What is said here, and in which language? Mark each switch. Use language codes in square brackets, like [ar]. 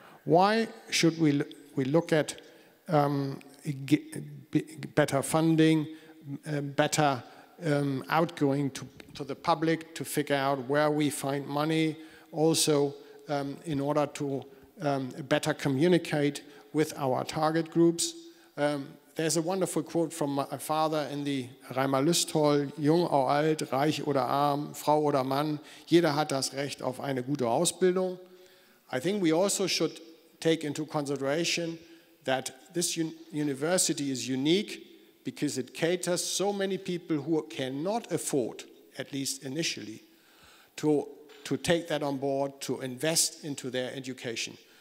[en] Why should we look at better funding, better outgoing to the public to figure out where we find money, also in order to better communicate with our target groups. There's a wonderful quote from my father in the Reimer Lüsthold: [de] Jung oder alt, reich oder arm, Frau oder Mann, jeder hat das Recht auf eine gute Ausbildung. [en] I think we also should take into consideration that this university is unique because it caters so many people who cannot afford, at least initially, to take that on board, to invest into their education.